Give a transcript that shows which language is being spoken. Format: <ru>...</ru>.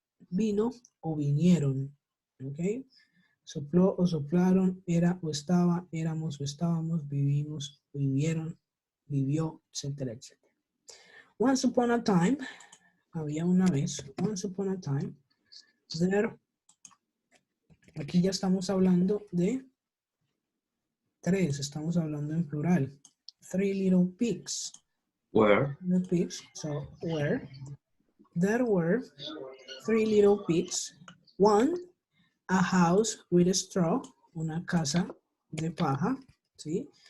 <es>Vino o vinieron, ¿ok? Sopló o soplaron, era o estaba, éramos o estábamos, vivimos, vivieron, vivió, etcétera, etcétera.</es> <en>Once upon a time,</en> <es>había una vez,</es> <en>once upon a time, there,</en> <es>aquí ya estamos hablando de tres, estamos hablando en plural.</es> <en>Three little pigs. Where. The pigs, so where, there were three little pigs. One, a house with straw,</en> <es>una casa de paja, ¿sí?</es>